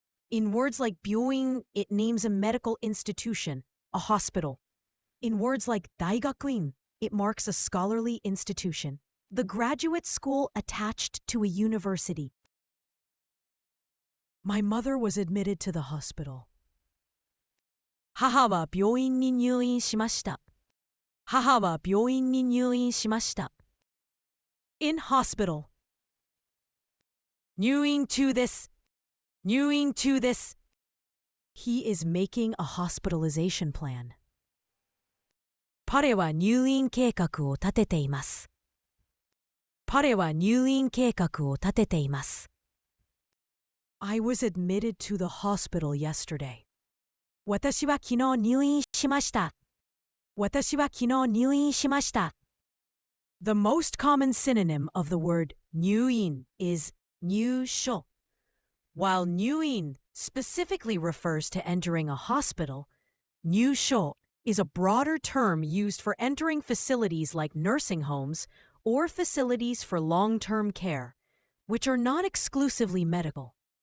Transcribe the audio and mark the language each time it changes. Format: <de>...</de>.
<en>In words like byoin, it names a medical institution, a hospital. In words like daigakuin, it marks a scholarly institution, the graduate school attached to a university. My mother was admitted to the hospital.</en> <ja>母は病院に入院しました。母は病院に入院しました。</ja> <en>In hospital.</en> <ja>入院中です。入院中です。</ja> <en>He is making a hospitalization plan.</en> <ja>彼は入院計画を立てています。彼は入院計画を立てています。</ja> <en>I was admitted to the hospital yesterday.</en> <ja>私は昨日入院しました。私は昨日入院しました。</ja> <en>The most common synonym of the word 入院 is 入所. While 入院 specifically refers to entering a hospital, 入所 is a broader term used for entering facilities like nursing homes or facilities for long-term care, which are not exclusively medical.</en>